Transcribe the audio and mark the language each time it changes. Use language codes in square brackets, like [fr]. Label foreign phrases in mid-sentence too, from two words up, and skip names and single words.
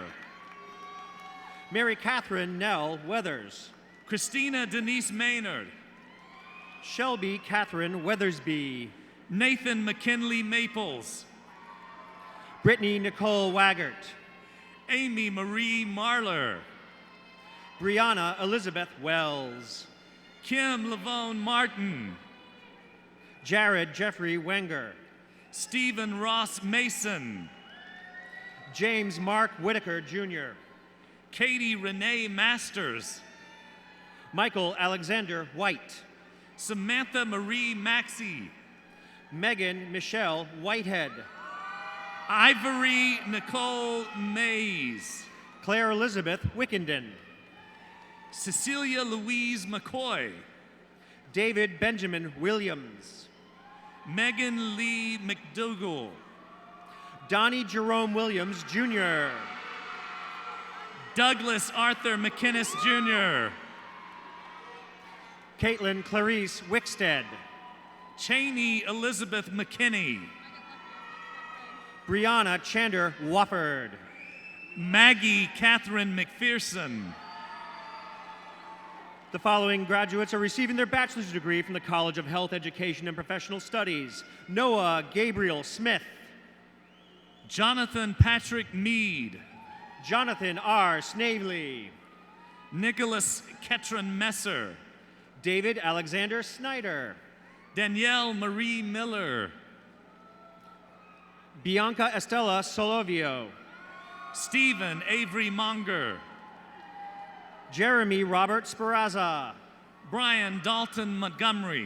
[en] Mary Catherine Nell Weathers. Christina Denise Maynard. Shelby Catherine Weathersby. Nathan McKinley Maples, Brittany Nicole Waggart, Amy Marie Marler, Brianna Elizabeth Wells, Kim Lavone Martin, Jared Jeffrey Wenger, Stephen Ross Mason, James Mark Whitaker Jr., Katie Renee Masters, Michael Alexander White, Samantha Marie Maxey, Megan Michelle Whitehead, Ivory Nicole Mays, Claire Elizabeth Wickenden, Cecilia Louise McCoy, David Benjamin Williams, Megan Lee McDougall, Donnie Jerome Williams Jr., Douglas Arthur McInnes Jr., Caitlin Clarice Wickstead, Cheney Elizabeth McKinney, Brianna Chander Wofford, Maggie Catherine McPherson. The following graduates are receiving their bachelor's degree from the College of Health, Education, and Professional Studies. Noah Gabriel Smith, Jonathan Patrick Mead, Jonathan R. Snavely, Nicholas Ketron Messer, David Alexander Snyder, Danielle Marie Miller, Bianca Estella Solovio, Stephen Avery Monger, Jeremy Robert Sperazza, Brian Dalton Montgomery,